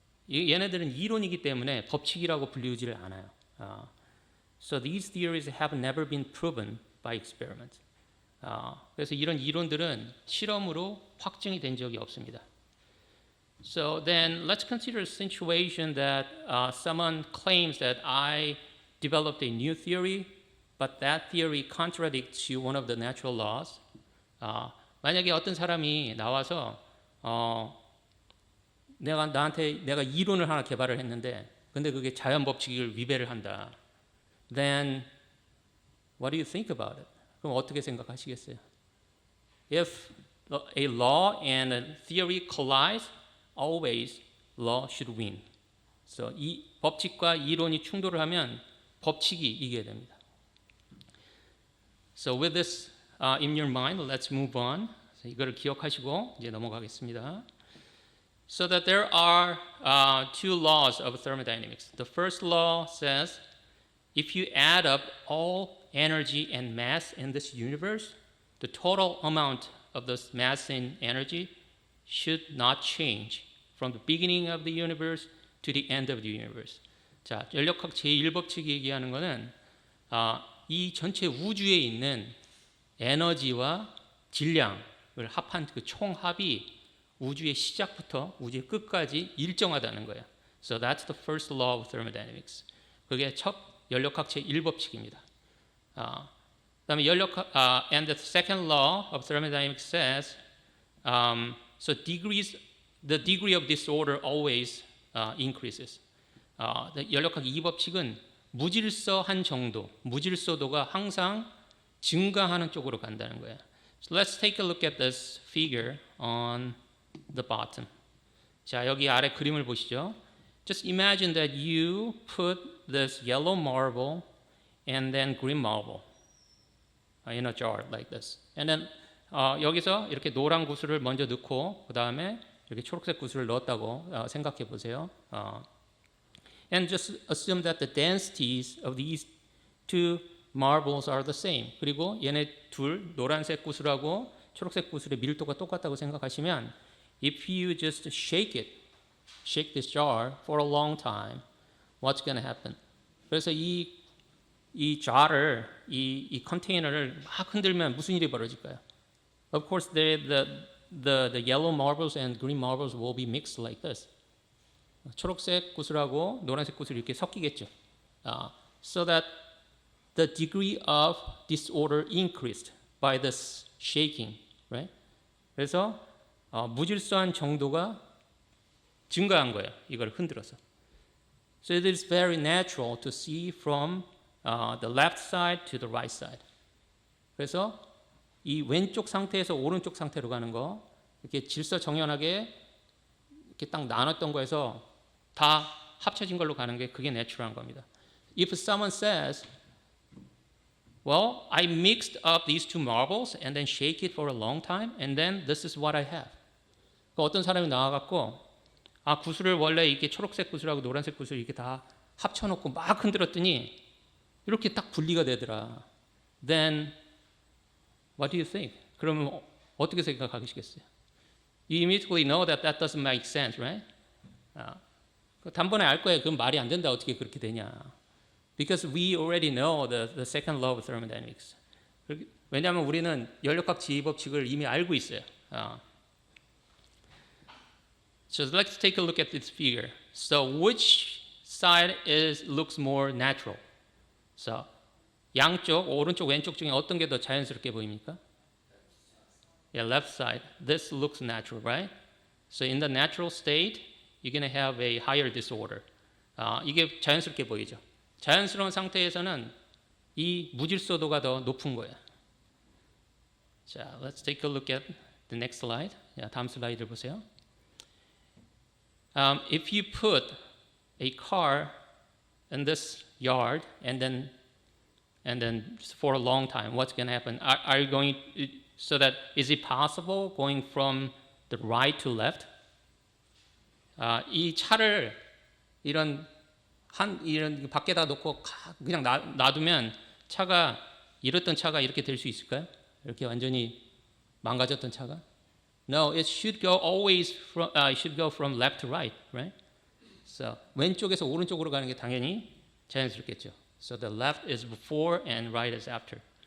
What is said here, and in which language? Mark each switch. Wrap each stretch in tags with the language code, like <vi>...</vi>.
<ko>얘네들은 이론이기 때문에 법칙이라고 불리우지를 않아요.</ko> <en>So these theories have never been proven by experiment.</en> <ko>그래서 이런 이론들은 실험으로 확증이 된 적이 없습니다.</ko> <en>So then let's consider a situation that someone claims that I developed a new theory, but that theory contradicts one of the natural laws.</en> <ko>만약에 어떤 사람이 나와서 내가 이론을 하나 개발을 했는데 근데 그게 자연 법칙을 위배를 한다.</ko> <en>Then what do you think about it?</en> <ko>그럼 어떻게 생각하시겠어요?</ko> <en>If a law and a theory collide, always law should win.</en> <ko>So 이 법칙과 이론이 충돌을 하면 법칙이 이겨야 됩니다.</ko> <en>So with this in your mind, let's move on.</en> <ko>이거를 기억하시고 이제 넘어가겠습니다.</ko> <en>So that there are two laws of thermodynamics. The first law says if you add up all energy and mass in this universe, the total amount of this mass and energy should not change from the beginning of the universe to the end of the universe.</en> <ko>자, 연력학 제1법칙이 얘기하는 거는 이 전체 우주에 있는 에너지와 질량을 합한 그 총합이 우주의 시작부터 우주의 끝까지 일정하다는 거예요.</ko> <en>So that's the first law of thermodynamics.</en> <ko>그게 첫 연력학 제1법칙입니다. 그다음에</ko> <en>and the second law of thermodynamics says so the degree of disorder always increases.</en> <ko>연력학 2법칙은 무질서한 정도, 무질서도가 항상 증가하는 쪽으로 간다는 거예요.</ko> <en>So let's take a look at this figure on the bottom.</en> <ko>자, 여기 아래 그림을 보시죠.</ko> <en>Just imagine that you put this yellow marble and then green marble in a jar like this. And then</en> <ko>여기서 이렇게 노란 구슬을 먼저 넣고 그 다음에 이렇게 초록색 구슬을 넣었다고 생각해 보세요.</ko> <en>And just assume that the densities of these two marbles are the same.</en> <ko>그리고 얘네 둘 노란색 구슬하고 초록색 구슬의 밀도가 똑같다고 생각하시면</ko> <en>if you just shake this jar for a long time, what's going to happen?</en> <ko>그래서 이 jar을 이 컨테이너를 막 흔들면 무슨 일이 벌어질까요?</ko> <en>Of course, the yellow marbles and green marbles will be mixed like this.</en> <ko>초록색 구슬하고 노란색 구슬이 이렇게 섞이겠죠.</ko> <en>So that the degree of disorder increased by this shaking, right?</en> <ko>그래서 무질서한 정도가 증가한 거예요. 이걸 흔들어서.</ko> <en>So it is very natural to see from the left side to the right side.</en> <ko>그래서 이 왼쪽 상태에서 오른쪽 상태로 가는 거 이렇게 질서정연하게 이렇게 딱 나눴던 거에서 다 합쳐진 걸로 가는 게 그게 내추럴한 겁니다.</ko> <en>If someone says, well, I mixed up these two marbles and then shake it for a long time and then this is what I have.</en> <ko>어떤 사람이 나와갖고 구슬을 원래 이렇게 초록색 구슬하고 노란색 구슬 이렇게 다 합쳐놓고 막 흔들었더니 이렇게 딱 분리가 되더라.</ko> <en>Then what do you think?</en> <ko>그러면 어떻게 생각하시겠어요?</ko> <en>You immediately know that doesn't make sense, right?</en> <ko>단번에 알 거예요. 그건 말이 안 된다. 어떻게 그렇게 되냐?</ko> <en>Because we already know the second law of thermodynamics.</en> <ko>왜냐하면 우리는 연력학 지휘법칙을 이미 알고 있어요.</ko> <en>So let's take a look at this figure. So which side looks more natural?</en> <ko>So 양쪽, 오른쪽, 왼쪽 중에 어떤 게 더 자연스럽게 보입니까?</ko> <en>Yeah, left side. This looks natural, right? So in the natural state, you're going to have a higher disorder.</en> <ko>이게 자연스럽게 보이죠. 자연스러운 상태에서는 이 무질서도가 더 높은 거예요.</ko> <en>자, let's take a look at the next slide.</en> <ko>자, 다음 슬라이드를 보세요.</ko> <en>If you put a car in this yard and then for a long time, what's going to happen? Are you going so that is it possible going from the right to left?</en> <ko>이 차를 이런 밖에다 놓고 그냥 놔두면 차가 이랬던 차가 이렇게 될 수 있을까요? 이렇게 완전히 망가졌던 차가?</ko> <en>No, it should go always from left to right, right?</en> <ko>So 왼쪽에서 오른쪽으로 가는 게 당연히 자연스럽겠죠.</ko> <en>So the left is before and right is after.</en>